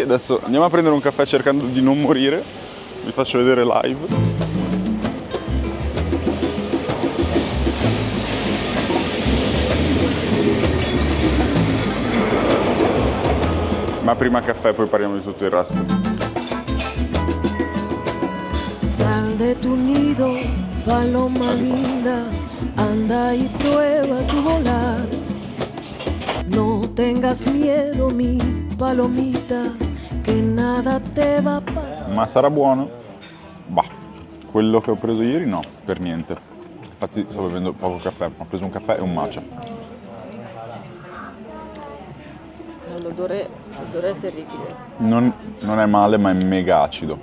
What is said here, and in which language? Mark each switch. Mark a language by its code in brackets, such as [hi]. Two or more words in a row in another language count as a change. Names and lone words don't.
[it] Adesso andiamo a prendere un caffè cercando di non morire, vi faccio vedere live. Ma prima caffè, poi parliamo di tutto il resto. [es] Sal de tu nido, paloma linda, anda y prueba tu volar. No tengas miedo, mi palomita, che nada te va a pasar. [it] Ma sarà buono? Bah, quello che ho preso ieri no, per niente. Infatti sto bevendo poco caffè, ho preso un caffè e un matcha. L'odore è terribile. Non è male, ma è mega acido.